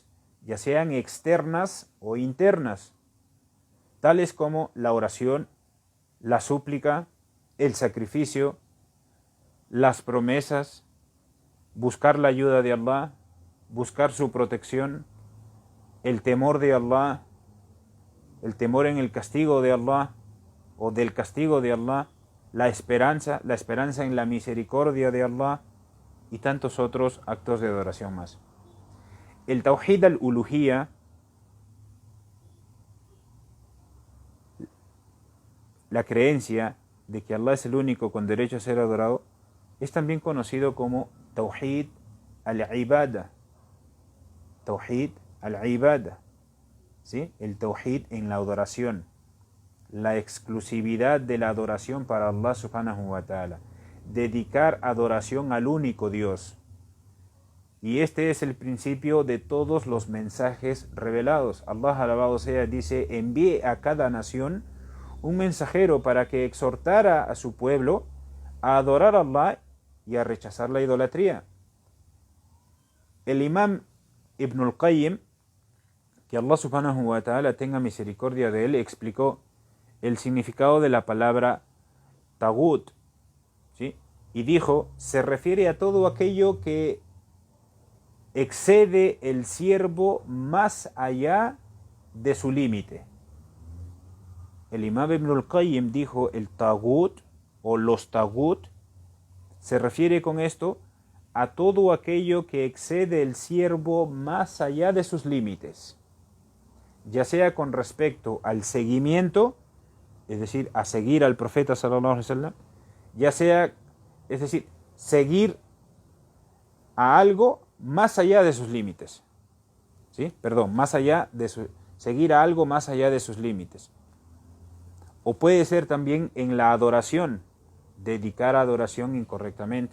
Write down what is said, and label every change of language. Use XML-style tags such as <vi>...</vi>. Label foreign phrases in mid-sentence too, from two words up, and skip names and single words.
<es>ya sean externas o internas, tales como la oración, la súplica, el sacrificio, las promesas, buscar la ayuda de Allah, buscar su protección, el temor de Allah, el temor en el castigo de Allah o del castigo de Allah, la esperanza en la misericordia de Allah y tantos otros actos de adoración más. El</es> <ar>توحيد الألوهية,</ar> <es>la creencia de que Allah es el único con derecho a ser adorado, es también conocido como</es> <ar>توحيد العبادة. توحيد العبادة,</ar> <es>¿sí? El Tawhid en la adoración, la exclusividad de la adoración para Allah</es> <ar>سبحانه وتعالى,</ar> <es>dedicar adoración al único Dios. Y este es el principio de todos los mensajes revelados. Allah, alabado sea, dice: envíe a cada nación un mensajero para que exhortara a su pueblo a adorar a Allah y a rechazar la idolatría. El imam Ibn al-Qayyim, que Allah</es> <ar>سبحانه وتعالى</ar> <es>tenga misericordia de él, explicó el significado de la palabra tagut, ¿sí? Y dijo: se refiere a todo aquello que excede el siervo más allá de su límite. El imam Ibn al-Qayyim dijo: el tagut o los tagut se refiere con esto a todo aquello que excede el siervo más allá de sus límites, ya sea con respecto al seguimiento, es decir, a seguir al profeta</es> <ar>صلى الله عليه وسلم,</ar> <es>ya sea, es decir, seguir a algo más allá de sus límites, ¿sí? Seguir a algo más allá de sus límites. O puede ser también en la adoración, dedicar adoración incorrectamente.</es>